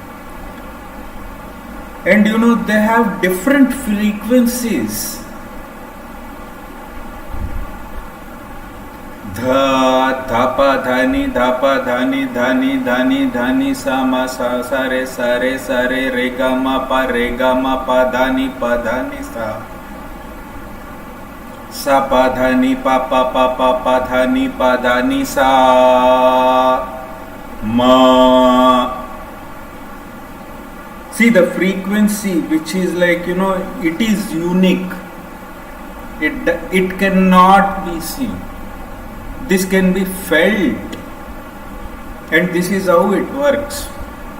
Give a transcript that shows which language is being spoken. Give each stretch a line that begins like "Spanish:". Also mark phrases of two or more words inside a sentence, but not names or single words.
English: And they have different frequencies. Dha, dhapa, dhani, dhani, dhani, sa, ma, sa, re, ga, ma, pa, dhani, sa. Sa, pa, dhani, pa, dhani, sa, ma. See the frequency, which is it is unique. It cannot be seen. This can be felt, and this is how it works.